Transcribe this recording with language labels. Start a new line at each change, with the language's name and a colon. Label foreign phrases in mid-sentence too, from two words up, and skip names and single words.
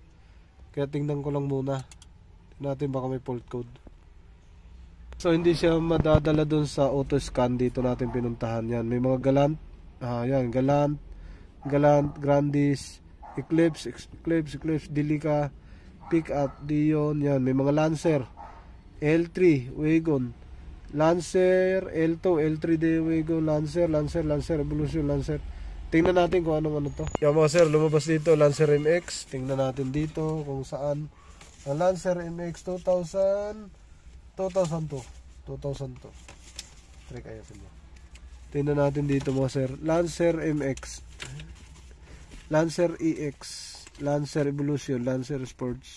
Filipino: Kaya tingnan ko lang muna. Tingnan natin baka may
English: fault code.
Filipino: So hindi siya madadala dun sa
English: auto scan.
Filipino: Dito natin pinuntahan yan. May mga Galant, yan, Galant, Grandis, Eclipse, Delica, Pickup, Dion, yan. May mga Lancer, L3, Wagon, Lancer, L2, L3 de Wagon, Lancer, Evolution, Lancer. Tingnan natin kung anong to. Yan mga sir, lumabas dito Lancer MX. Tingnan natin dito kung saan. Ang Lancer MX 2002. Try kaya sila. Tingnan natin dito mga sir. Lancer MX, Lancer EX, Lancer Evolution, Lancer Sports.